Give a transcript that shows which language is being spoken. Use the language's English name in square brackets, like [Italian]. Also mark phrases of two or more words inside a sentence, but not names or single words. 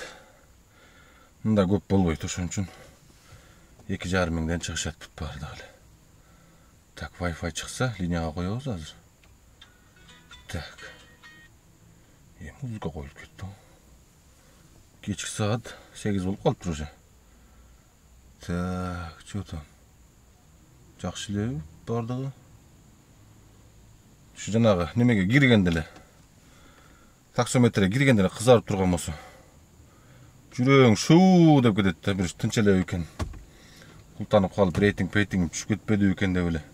[Kyrgyz] Мында көп болбойт, ошон үчүн 2,5 миңден чыгышат бүт баары дагы. Так, Wi-Fi чыкса, линияга коебуз азыр. Так. Музыка коюлуп кетти. Кечки саат 8 болуп калыптыр уже. [Russian] Так, чё там? [Kyrgyz] Жакшы эле бардыгы. Şu жанагы немеге киргенде эле. Таксометрге киргенде эле кызарып турган болсо. Жүрөң шуу деп кетет да, бир тынч эле экен. Култанып калып рейтинг түшүп кетпеди экен деп эле.